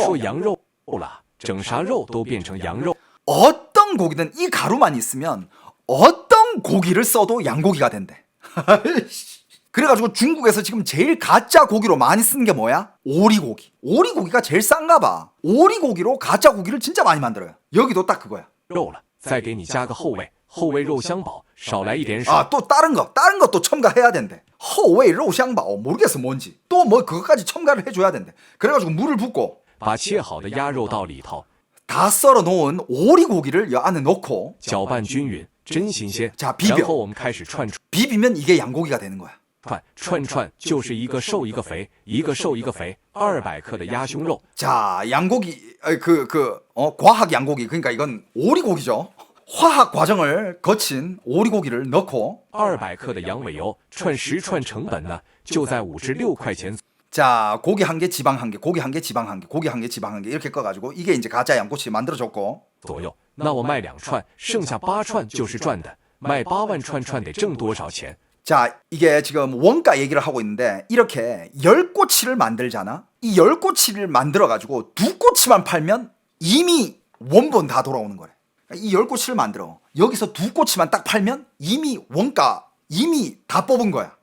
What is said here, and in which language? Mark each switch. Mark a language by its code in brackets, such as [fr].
[zh] 说羊肉了，整啥肉都变成羊肉。 [ko] 어떤 고기든 이 가루만 있으면 어떤 고기를 써도 양고기가 된대. 그래가지고 중국에서 지금 제일 가짜 고기로 많이 쓰는 게 뭐야? 오리고기. 오리고기가 제일 싼가 봐. 오리고기로 가짜 고기를 진짜 많이 만들어요. 여기도 딱 그거야. [zh] 肉了，再给你加个后味，后味肉香堡，少来一点水。 [ko] 아, 또 다른 것도 첨가해야 된대. 허웨이 로샹바오 모르겠어 뭔지. 또 뭐 그것까지 첨가를 해줘야 된대. 그래가지고 물을 붓고 [zh] 把切好的鸭肉到里头， [ko] 다 썰어 놓은 오리고기를 이 안에 넣고 [zh] 搅拌均匀，真新鲜。 [ko] 자, 비벼. [zh] 然后我们开始串 [ko] 비비면 이게 양고기가 되는 거야. [zh] 串就是一个瘦一个肥，一个瘦一个肥，200克的鸭胸肉。 [ko] 자, 양고기 과학 양고기 그러니까 이건 오리고기죠. 화학 과정을 거친 오리고기를 넣고 [zh] 200克的羊尾油，串10串成本呢就在56块钱。 [ko] 자, 고기 한 개, 지방 한 개, 고기 한 개, 지방 한 개, 고기 한 개, 지방 한 개 이렇게 꺼가지고 이게 이제 가짜 양꼬치 만들어줬고 [zh] 左右。那我卖2串，剩下8串就是赚的。卖8万串串得挣多少钱？ [ko] 자, 이게 지금 원가 얘기를 하고 있는데 이렇게 10꼬치를 만들잖아. 이 10꼬치를 만들어가지고 2꼬치만 팔면 이미 원본 다 돌아오는 거래. 이 10꼬치를 만들어. 여기서 2꼬치만 딱 팔면 이미 원가 이미 다 뽑은 거야.